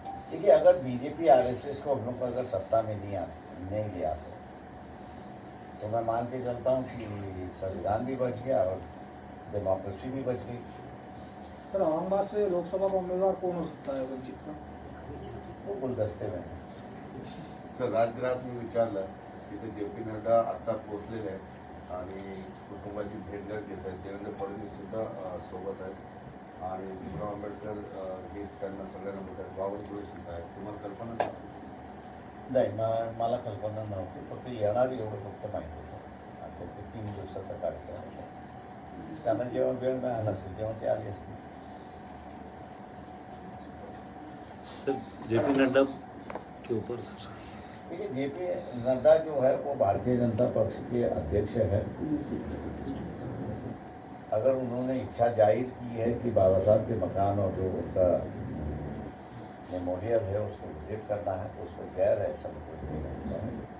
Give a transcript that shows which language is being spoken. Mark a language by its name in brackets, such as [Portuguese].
[Hindi] देखिए, अगर BJP RSS को हम लोग को अगर सत्ता में नहीं लिया तो मैं मान के चलता हूँ कि संविधान भी बच गया और डेमोक्रेसी भी बच गई। सर, औरंगाबाद से लोकसभा का उम्मीदवार कौन हो सकता है वंचित का? वो गुलदस्ते में है। [Marathi] सर, राजगृहात मी विचारलं तिथे JP नड्डा आत्ता पोहोचलेले आहेत आणि कुटुंबाची भेट घेत आहेत. देवेंद्र फडणवीस सुद्धा सोबत आहेत आणि भीमराव आंबेडकर हे त्यांना सगळ्यांना म्हणतात, बावनकुळे सुद्धा आहेत. तुम्हाला कल्पना नाही? नाही, मला कल्पना नव्हती, फक्त येणारी एवढं फक्त माहिती होतं. आता ते 3 दिवसाचा कार्यक्रम आहे. त्यांना जेव्हा वेळ मिळाला असेल तेव्हा ते आले असतील. [Hindi] JP नड्डा के ऊपर सर, देखिए, JP नड्डा जो है वो भारतीय जनता पक्ष के अध्यक्ष है। अगर उन्होंने इच्छा जाहिर की है कि बाबा साहब के मकान और जो उनका मेमोरियल है उसको विजिट करना है, तो उसको गैर है, सब कुछ नहीं लगता है।